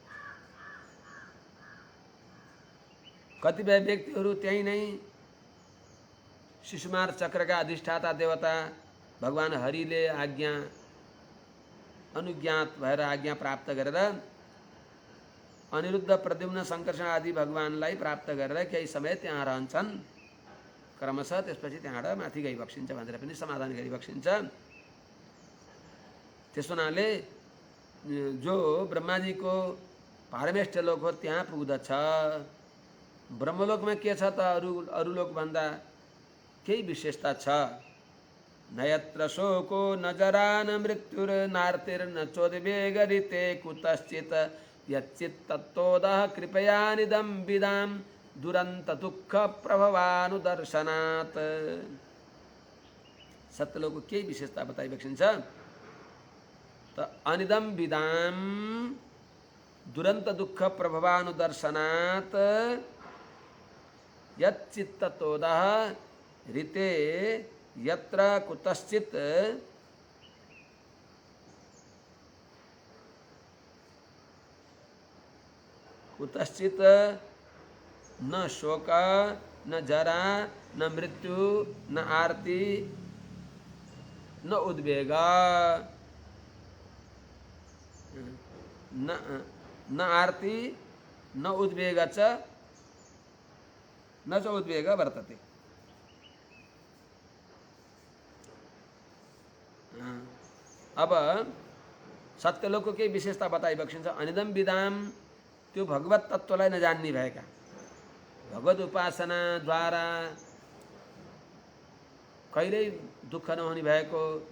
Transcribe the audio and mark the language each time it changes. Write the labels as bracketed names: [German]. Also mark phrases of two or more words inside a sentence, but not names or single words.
[Nepali] कतिपय व्यक्तिहरू त्यही नै शिशुमार चक्रका अधिष्ठाता देवता भगवान हरिले आज्ञा अनुज्ञात भएर आज्ञा प्राप्त गरेर अनिरुद्ध प्रद्युम्न संकर्षण आदि भगवानलाई प्राप्त गरेर केही समय त्यहाँ रहन्छन् क्रमशः, त्यसपछि त्यहाँबाट माथि गइबक्सिन्छ भनेर पनि समाधान गरिबक्सिन्छ। त्यस हुनाले जो ब्रह्माजीको पारमेष्ठ लोक हो त्यहाँ पुग्दछ। ब्रह्मलोकमा के छ त अरू लोकभन्दा केही विशेषता छ। [Sanskrit] न यत्र शोको न जरा न मृत्युर्नार्तिर्न चोद्वेगरिते कुतश्चित् यच्चित्तत्तोदः कृपया निदं विदां दुरन्त दुःख प्रभवानुदर्शनात्। [Nepali] सत्यलोकको केही विशेषता बताइबक्सिन्छ त [Sanskrit] अनिदं विदां दुरन्त दुःख प्रभवानुदर्शनात् यच्चित्ततोदः ऋते यत्र कुतश्चित् न शोक न जरा न मृत्यु न आर्ति न उद्वेग न आर्ति न उद्वेग च न च उद्वेग वर्तते। [Nepali] अब सत्यलोकको केही विशेषता बताइबक्सिन्छ। [Sanskrit] अनिदम विदाम [Nepali] त्यो भगवत तत्त्वलाई नजान्ने भएका, भगवत उपासनाद्वारा कहिल्यै दुःख नहुने भएको,